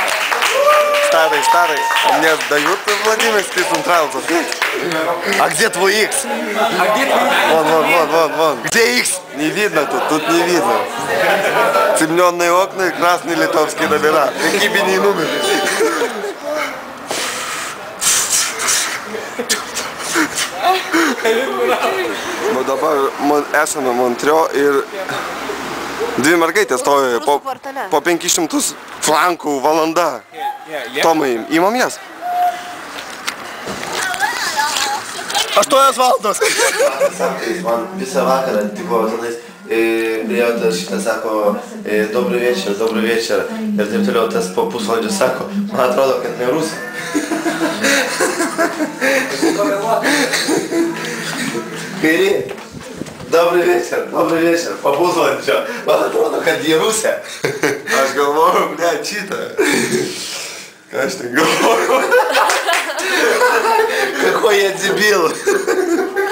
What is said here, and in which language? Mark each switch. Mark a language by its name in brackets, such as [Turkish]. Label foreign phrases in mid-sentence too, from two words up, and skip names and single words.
[Russian] Старый. А мне дают Владимирский централзов. А где твой X? Вон. Где X? Не видно тут не видно. Темненные окна и красные литовские номера. Какие бы ни номер. [Lithuanian] Nu dabar esame Montrio ir dvi mergaitės stovi po 500 frankų valanda. Tomai, įmam jas? 8 valandos. Man visą vakarą tipo tenais priėjo tas šitą sako [Russian] Добрый вечер. [Lithuanian] Ir taip toliau tas po pusvalandžio sako, man atrodo, kad ne rusai. Kairė. [Russian] Добрый вечер. [Lithuanian] Po pusvalandžio. Man atrodo, kad jie rusė. Aš galvoju, šitą. Ką aš ten galvoju? [Russian] Какой я дебил.